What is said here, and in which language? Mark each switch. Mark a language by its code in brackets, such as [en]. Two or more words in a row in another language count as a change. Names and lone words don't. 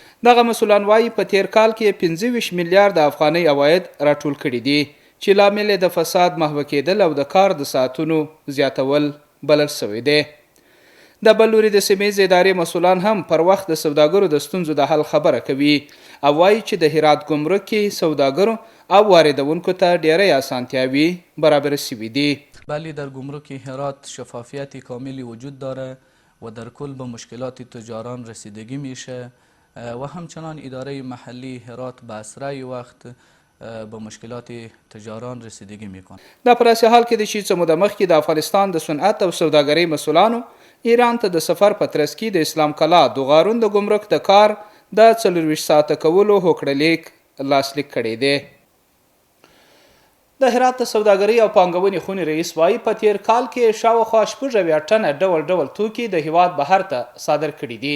[ps] دغه مسؤلان وایي په تیر کال کې 25 میلیارډ افغانۍ عواید راټول کړي دي چې لامل د فساد محوه کېدل او د کار د ساعتونو زیاتول بلل شوی دی. د بل لوري د سیمې ادارې مسؤلان هم پر وخت د سوداګرو د ستونزو د حل خبره کوي او وایي چې د هرات ګمرک کې سوداګرو او واردونکو ته ډیری اسانتیاوی برابر شوی دي. [fa] بله در گمرک هرات شفافیت کاملی وجود داره و در کل به مشکلات تجاران رسیدگی میشه و همچنان اداره محلی هرات به اسرع وقت به مشکلات تجاران رسیدگی میکنه. [ps] دا پر اساس حال کې د شي څه موده مخکې د افغانستان د صنعت او سوداګرۍ مسؤلانو ایران ته د سفر په ترڅ کې د اسلام کلا دوغارون د ګمرک د کار د 24 ساعته کولو هوکړه لیک لاسلیک کړی دی. د هرات د سوداګرۍ او پانګونې خونې رئیس وایي په تیر کال کې شاوخوا 6 ټنه ډول توکي د هیواد بهر ته صادر کړي دي.